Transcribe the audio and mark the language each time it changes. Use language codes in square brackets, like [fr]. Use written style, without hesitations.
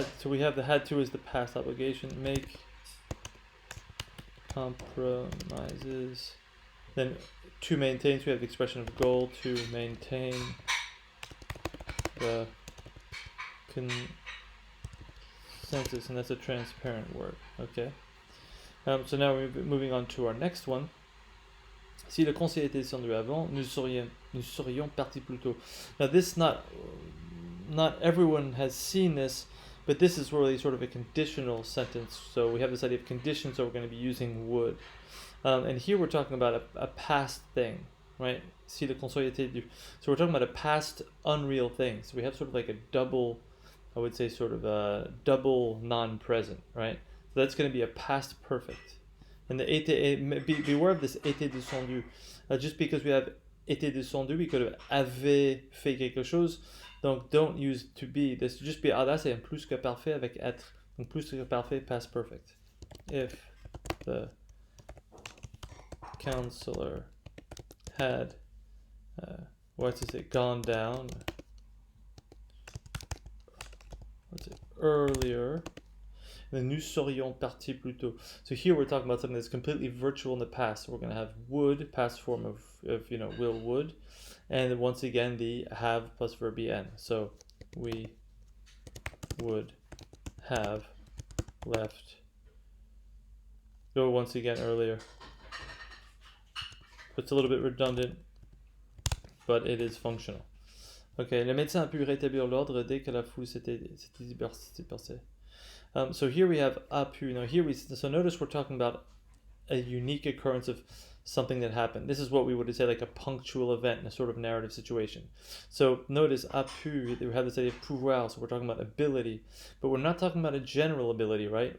[en] So we have the had to as the past obligation. Make compromises. Then to maintain. So we have the expression of goal to maintain the consensus, and that's a transparent word. Okay. So now we're moving on to our next one. [fr] Si le conseil était descendu avant, nous serions partis plus tôt. [en] Now this not everyone has seen this, but this is really sort of a conditional sentence. So we have this idea of condition, so we're going to be using would. And here we're talking about a past thing, right? [fr] Si le conseil était dû. [en] So we're talking about a past unreal thing. So we have sort of like a double, I would say sort of a double non-present, right? So that's going to be a past perfect. And the été, beware of this été descendu. Just because we have été descendu, we could have [fr] avait fait quelque chose. Donc [en] don't use to be. This just be, [fr] là c'est un plus que parfait avec être. [en] Donc [fr] plus que parfait, [en] past perfect. If the counselor had, what's it say, gone down, earlier, then [fr] nous serions partis plus tôt. [en] So here we're talking about something that's completely virtual in the past. So we're going to have would, past form of will, would. And then once again, the have plus verb en. So we would have left. Go once again earlier. It's a little bit redundant, but it is functional. [fr] Okay, le médecin a pu rétablir l'ordre dès que la foule s'était dispersée. [en] So here we have a pu. Now here so notice we're talking about a unique occurrence of something that happened. This is what we would say like a punctual event in a sort of narrative situation. So notice a pu, we have this idea of pouvoir, so we're talking about ability, but we're not talking about a general ability, right?